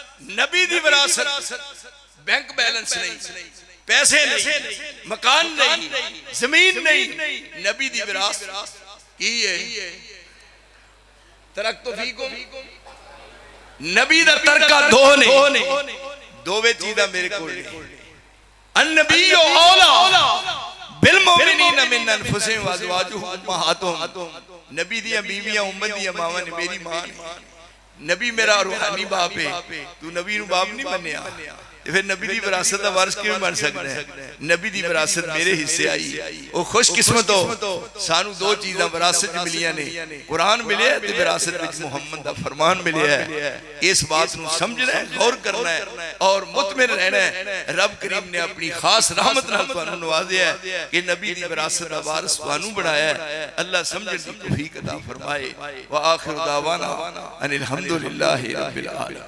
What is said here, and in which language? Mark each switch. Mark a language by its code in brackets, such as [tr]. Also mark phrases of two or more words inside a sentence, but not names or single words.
[pa] نبی دی وراثت [en] bank balance [pa] نہیں، پیسے نہیں، مکان نہیں، زمین نہیں. نبی دی وراثت کی ہے? [ar] تركت فيكم. [pa] نبی دا ترکہ دو نے، دووے چیزاں میرے کول نے. [ar] النبي أولى بالمؤمنين من أنفسهم وأزواجهم أمهاتهم. [pa] نبی دی بیویاں امت دی ماواں نے، میری ماں نے. نبی میرا روحانی باپ ہے، تو نبی باپ نہیں بنیا، فیر نبی دی وراثت کا وارث کویں بن سکدا ہے? نبی دی وراثت میرے حصے آئی۔ او خوش قسمت ہو، سانوں دو چیزاں وراثت چ ملیاں نے، قرآن ملے تے وراثت وچ محمد دا فرمان ملے ہے. اس بات نوں سمجھنا ہے، غور کرنا ہے اور مطمئن رہنا ہے. رب کریم نے اپنی خاص رحمت نال تہانوں نوازیا ہے کہ نبی دی وراثت دا وارث تہانوں بنایا ہے. اللہ سمجھن دی توفیق عطا فرمائے. [ar] وآخر دعوانا أن الحمد لله رب العالمين.